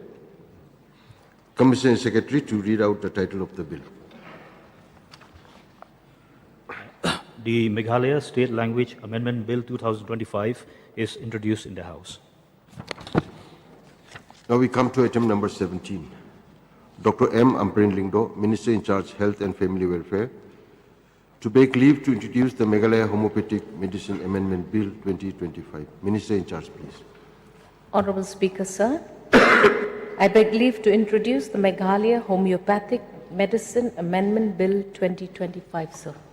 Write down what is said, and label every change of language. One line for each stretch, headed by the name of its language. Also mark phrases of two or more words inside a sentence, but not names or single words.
English: Commissioner and Secretary to read out the title of the bill. The Meghalaya State Language Amendment Bill 2025 is introduced in the House. Now we come to item number 17. Dr. M. Ambreen Lingdo, Minister in charge Health and Family Welfare, to beg leave to introduce the Meghalaya Homeopathic Medicine Amendment Bill 2025. Minister in charge, please. Honorable Speaker, sir, I beg leave to introduce the Meghalaya Homeopathic Medicine Amendment Bill 2025, sir.